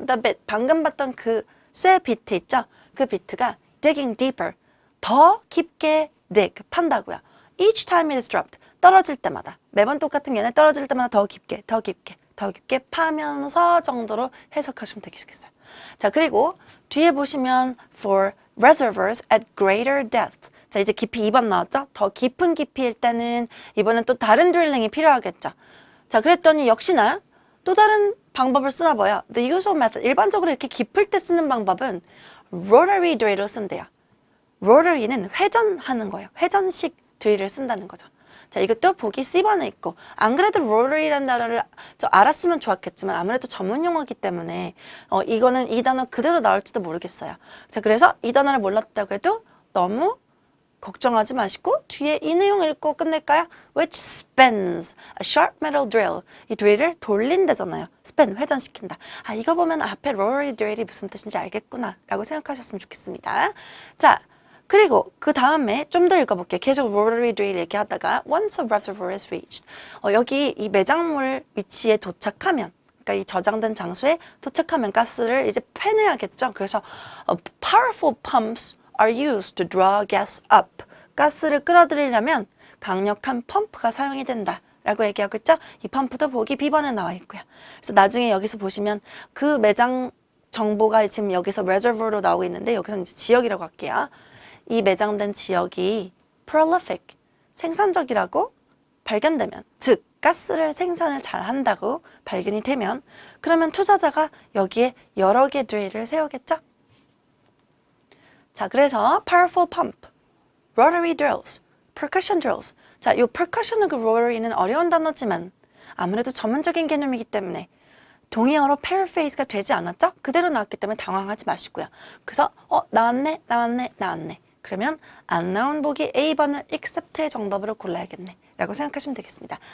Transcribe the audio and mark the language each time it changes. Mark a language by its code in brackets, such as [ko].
[ko] The bit, 방금 봤던 그 쇠 비트 있죠? 그 비트가 [en] digging deeper. [ko] 더 깊게 dig, 판다고요. [en] Each time it is dropped. [ko] 떨어질 때마다. 매번 똑같은 게 아니라 떨어질 때마다 더 깊게, 더 깊게, 더 깊게 파면서 정도로 해석하시면 되겠어요. 자, 그리고 뒤에 보시면 [en] for reservoirs at greater depth. [ko] 자, 이제 깊이 2번 나왔죠? 더 깊은 깊이일 때는 이번엔 또 다른 드릴링이 필요하겠죠. 자, 그랬더니 역시나 또 다른 방법을 쓰나 봐요. [en] The usual method. [ko] 일반적으로 이렇게 깊을 때 쓰는 방법은 rotary drill을 쓴대요. rotary는 회전하는 거예요. 회전식 드릴을 쓴다는 거죠. 자, 이것도 보기 C번에 있고 안 그래도 rotary라는 단어를 알았으면 좋았겠지만 아무래도 전문 용어이기 때문에 이거는 이 단어 그대로 나올지도 모르겠어요. 자, 그래서 이 단어를 몰랐다고 해도 너무 걱정하지 마시고 뒤에 이 내용 읽고 끝낼까요? [en] Which spins a sharp metal drill. [ko] 이 드릴을 돌린다잖아요. spin, 회전시킨다. 아, 이거 보면 앞에 rotary drill이 무슨 뜻인지 알겠구나 라고 생각하셨으면 좋겠습니다. 자, 그리고 그 다음에 좀 더 읽어볼게요. 계속 [en] rotary drill [ko] 얘기하다가 [en] once a reservoir is reached. [ko] 여기 이 매장물 위치에 도착하면 그러니까 이 저장된 장소에 도착하면 가스를 이제 빼내야겠죠. [en] 그래서 powerful pumps are used to draw gas up. [ko] 가스를 끌어들이려면 강력한 펌프가 사용이 된다 라고 얘기하고 있죠. 이 펌프도 보기 B번에 나와 있고요. 그래서 나중에 여기서 보시면 그 매장 정보가 지금 여기서 reservoir로 나오고 있는데 여기서 이제 지역이라고 할게요. 이 매장된 지역이 prolific, 생산적이라고 발견되면, 즉 가스를 생산을 잘 한다고 발견이 되면 그러면 투자자가 여기에 여러 개 드릴을 세우겠죠. 자, 그래서 [en] powerful pump, rotary drills, percussion drills. [ko] 자, 이 percussion하고 rotary는 어려운 단어지만 아무래도 전문적인 개념이기 때문에 동의어로 paraphrase가 되지 않았죠? 그대로 나왔기 때문에 당황하지 마시고요. 그래서 나왔네. 그러면 안 나온 보기 A번을 except의 정답으로 골라야겠네 라고 생각하시면 되겠습니다.